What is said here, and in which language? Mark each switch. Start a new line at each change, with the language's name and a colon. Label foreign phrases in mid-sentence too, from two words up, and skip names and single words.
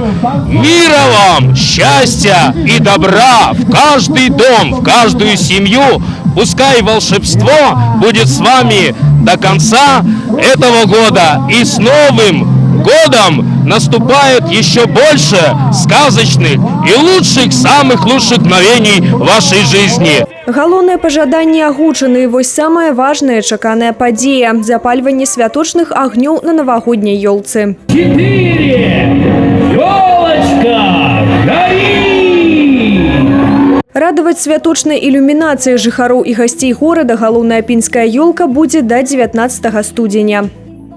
Russian: Мира вам, счастья и добра в каждый дом, в каждую семью. Пускай волшебство будет с вами до конца этого года. И с Новым годом наступает еще больше сказочных и лучших, самых лучших мгновений вашей жизни.
Belarusian: Галоўнае пажаданне агучаны, вось самая важная чаканая падзея – запальванне святочных агнёў на навагодняй ёлцы.
Russian: 4! Ёлочка, гори!
Belarusian: Радаваць святочнай ілюмінацыяй жыхароў і гасцей горада галоўная пінская ёлка будзе да 19 студзеня.